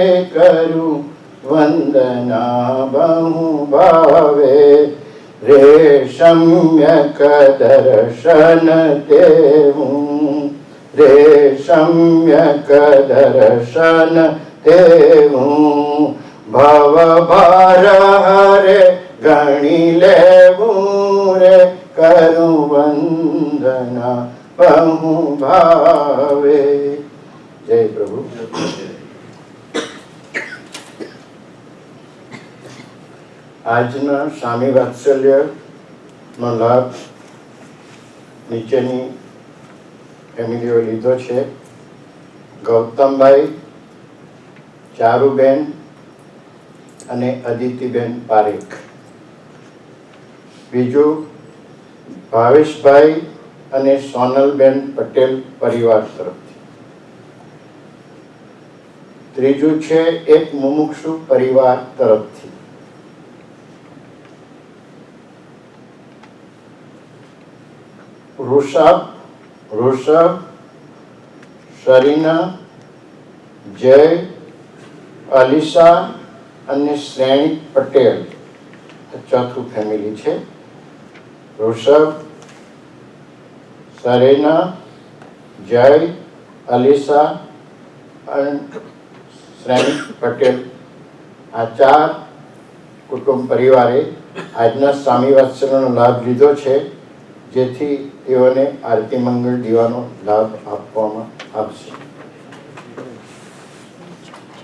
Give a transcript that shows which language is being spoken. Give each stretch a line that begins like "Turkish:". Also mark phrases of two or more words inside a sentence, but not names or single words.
Gujarati: કરુ વંદના બહુ ભાવે રે સમ્યક દર્શન દેહૂં રે સમ્યક દર્શન દેહૂં ભવ ભાર હરે ગણી લેવૂં રે કરુ વંદના બહુ ભાવે। જય પ્રભુ। આજના સ્વામી વાત્સલ્યનો લાભ નીચેની ફેમિલીઓ લીધો છે. ગૌતમભાઈ, ચારુબેન અને અદિતિબેન પારેખ. બીજું ભાવેશભાઈ અને સોનલબેન પટેલ પરિવાર તરફથી. ત્રીજું છે એક મુમુક્ષુ પરિવાર તરફથી. ऋषभ, शरीना, जय, अलीसा અને શ્રેણી પટેલ ચોથું ફેમિલી છે. ऋषभ, સરેના, જય, અલીસા અને શ્રેણી પટેલ આ 4 કુટુંબ પરિવારે આજના સ્વામી વાત્સલ્યનો લાભ લીધો છે, જેથી તેઓને આરતી મંગળ દીવાનો લાભ આપવામાં આવશે.